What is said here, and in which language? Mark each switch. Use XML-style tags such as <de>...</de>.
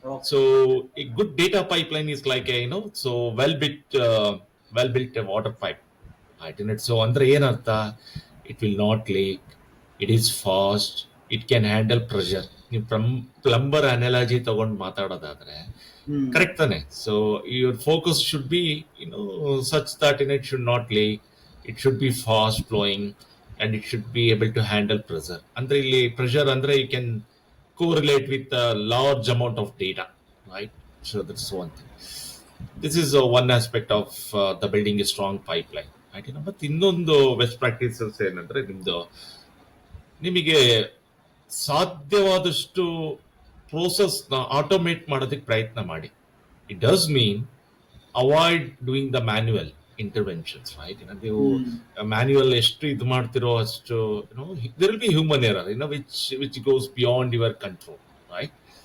<en>So a good data pipeline is like so well built water pipe, right? So</en> <kn>ಅಂದ್ರೆ ಏನರ್ಥ,</kn> <en>It will not leak, it is fast, it can handle pressure.</en> <kn>ನೀವು plumber analogy ತಗೊಂಡು ಮಾತಾಡೋದಾದ್ರೆ correct ತಾನೆ?</kn> <en>So your focus should be such that it should not leak, it should be fast flowing, and it should be able to handle pressure.</en> <kn>ಅಂದ್ರೆ ಇಲ್ಲಿ</kn> <en>pressure ಅಂದ್ರೆ you can correlate with a large amount of data, right? So that's one thing. This is one aspect of the building a strong pipeline. Right.</en> <kn>ಮತ್ತೆ ಇನ್ನೊಂದು best practices ಏನಂದ್ರೆ ನಿಮಗೆ ಸಾಧ್ಯವಾದಷ್ಟು ಪ್ರೋಸೆಸ್ನ automate ಮಾಡೋದಕ್ಕೆ ಪ್ರಯತ್ನ ಮಾಡಿ.</kn> <en>It does mean avoid doing the manual interventions, right.</en> <kn>ನೀವು manual ಎಷ್ಟು ಇದು ಮಾಡ್ತಿರೋ ಅಷ್ಟು</kn> <en>There will be human error which goes beyond your control, right.</en>